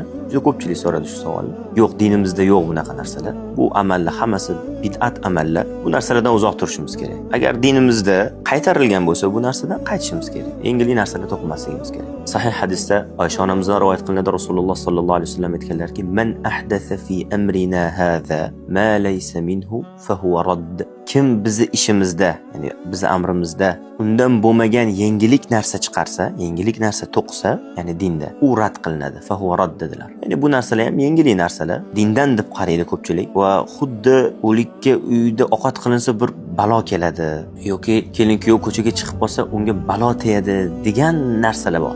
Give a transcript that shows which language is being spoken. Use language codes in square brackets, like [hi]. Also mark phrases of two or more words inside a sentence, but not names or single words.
[uz] Juda ko'pchilik so'radi shu savolni. Yo'q, dinimizda yo'q bunaqa narsalar. Bu amallar hammasi bid'at amallar. Bu narsalardan uzoq turishimiz kerak. Agar dinimizda qaytarilgan bo'lsa, bu narsadan qaytishimiz kerak. Yengil narsalar to'qimasligimiz kerak. Sahih hadisda Oysha onamizdan rivoyat qilinadi, Rasululloh [ar] صلى الله عليه وسلم [uz] aytganlarki: [ar] "من أحدث في أمرنا هذا ما ليس منه فهو رد." [uz] Kim bizni ishimizda, ya'ni bizni amrimizda undan bo'lmagan yangilik narsa chiqarsa, yangilik narsa to'qisa, ya'ni dinda, u rad qilinadi. [ar] فهو رد [uz] dedilar. Ya'ni bu narsalar ham yangilik narsalar, dindan deb qaraydi ko'pchilik va xuddi o'likka uyda ovqat qilinsa bir balo keladi yoki kelin kuyov ko'chaga chiqib qolsa unga balo tegadi degan narsalar bor.